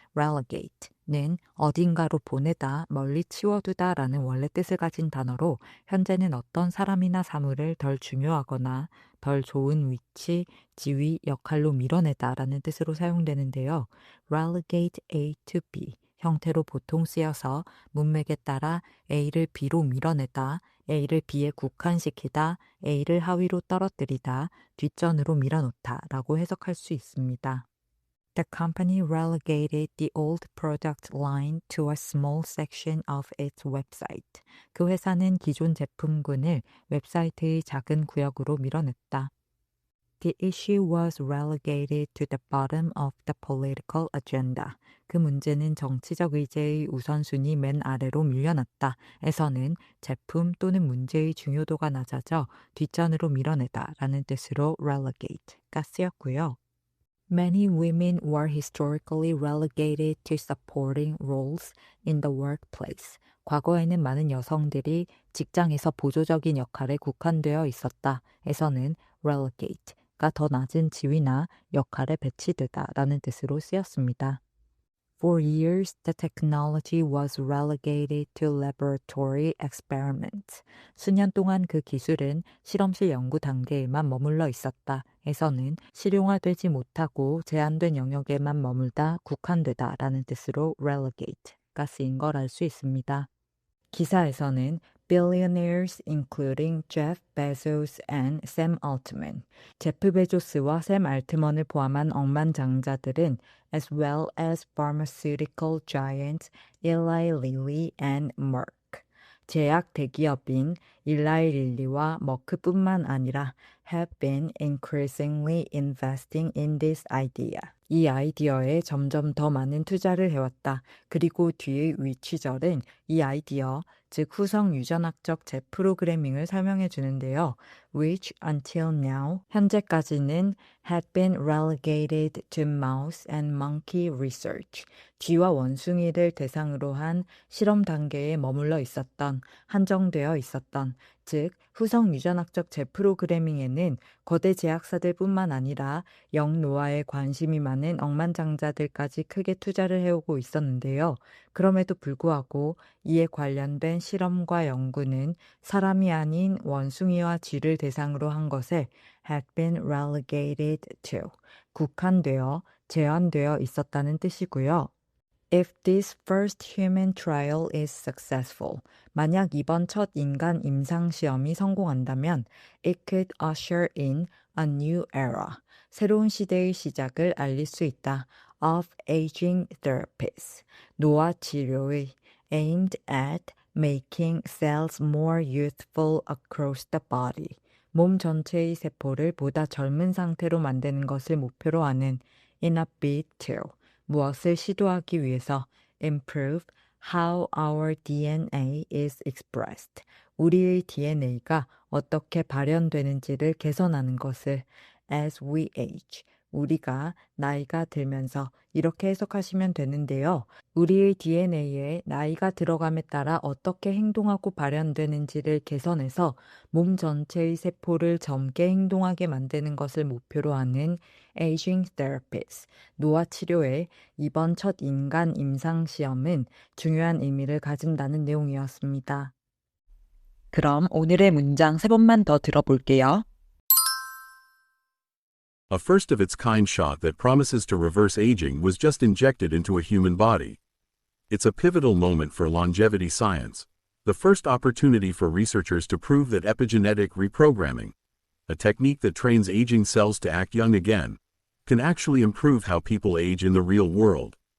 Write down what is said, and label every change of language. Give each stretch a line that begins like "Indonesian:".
Korean: relegate는 어딘가로 보내다, 멀리 치워두다 라는 원래 뜻을 가진 단어로 현재는 어떤 사람이나 사물을 덜 중요하거나 덜 좋은 위치, 지위, 역할로 밀어내다 라는 뜻으로 사용되는데요. relegate A to B 형태로 보통 쓰여서 문맥에 따라 A를 B로 밀어내다, A를 B에 국한시키다, A를 하위로 떨어뜨리다, 뒷전으로 밀어놓다 라고 해석할 수 있습니다.
English: The company relegated the old product line to a small section of its website.
Korean: 그 회사는 기존 제품군을 웹사이트의 작은 구역으로 밀어냈다.
English: The issue was relegated to the bottom of the political agenda.
Korean: 그 문제는 정치적 의제의 우선순위 맨 아래로 밀려났다. 에서는 제품 또는 문제의 중요도가 낮아져 뒷전으로 밀어내다 라는 뜻으로 relegate가 쓰였고요.
English: Many women were historically relegated to supporting roles in the workplace.
Korean: 과거에는 많은 여성들이 직장에서 보조적인 역할에 국한되어 있었다. 에서는 relegate가 더 낮은 지위나 역할에 배치되다 라는 뜻으로 쓰였습니다.
English: For years, the technology was relegated to laboratory experiments.
Korean: 수년 동안 그 기술은 실험실 연구 단계에만 머물러 있었다. 에서는 실용화되지 못하고 제한된 영역에만 머물다, 국한되다 라는 뜻으로 relegate가 쓰인 걸 알 수 있습니다. 기사에서는
English: billionaires including Jeff Bezos and Sam Altman,
Korean: 제프 베조스와 샘 알트먼을 포함한 억만장자들은
English: as well as pharmaceutical giants Eli Lilly and Merck,
Korean: 제약 대기업인 일라이 릴리와 머크뿐만 아니라
English: have been increasingly investing in this idea.
Korean: 이 아이디어에 점점 더 많은 투자를 해왔다. 그리고 뒤의 위치절은 이 아이디어, 즉 후성 유전학적 재프로그래밍을 설명해 주는데요.
English: which until now,
Korean: 현재까지는
English: had been relegated to mouse and monkey research.
Korean: 쥐와 원숭이를 대상으로 한 실험 단계에 머물러 있었던, 한정되어 있었던, 즉 후성 유전학적 재프로그래밍에는 거대 제약사들뿐만 아니라 영노화에 관심이 많은 억만장자들까지 크게 투자를 해오고 있었는데요. 그럼에도 불구하고 이에 관련된 실험과 연구는 사람이 아닌 원숭이와 쥐를 대상으로 한 것에
English: had been relegated to,
Korean: 국한되어, 제한되어 있었다는 뜻이고요.
English: If this first human trial is successful,
Korean: 만약 이번 첫 인간 임상시험이 성공한다면
English: it could usher in a new era,
Korean: 새로운 시대의 시작을 알릴 수 있다.
English: of aging therapies,
Korean: 노화 치료의
English: aimed at making cells more youthful across the body,
Korean: 몸 전체의 세포를 보다 젊은 상태로 만드는 것을 목표로 하는
English: in a bid to,
Korean: 무엇을 시도하기 위해서
English: improve how our DNA is expressed.
Korean: 우리의 DNA가 어떻게 발현되는지를 개선하는 것을
English: as we age.
Korean: 우리가 나이가 들면서 이렇게 해석하시면 되는데요. 우리의 DNA에 나이가 들어감에 따라 어떻게 행동하고 발현되는지를 개선해서 몸 전체의 세포를 젊게 행동하게 만드는 것을 목표로 하는
English: aging therapies,
Korean: 노화 치료의 이번 첫 인간 임상시험은 중요한 의미를 가진다는 내용이었습니다. 그럼 오늘의 문장 3번만 더 들어볼게요.
English: A first-of-its-kind shot that promises to reverse aging was just injected into a human body. It's a pivotal moment for longevity science, the first opportunity for researchers to prove that epigenetic reprogramming, a technique that trains aging cells to act young again, can actually improve how people age in the real world.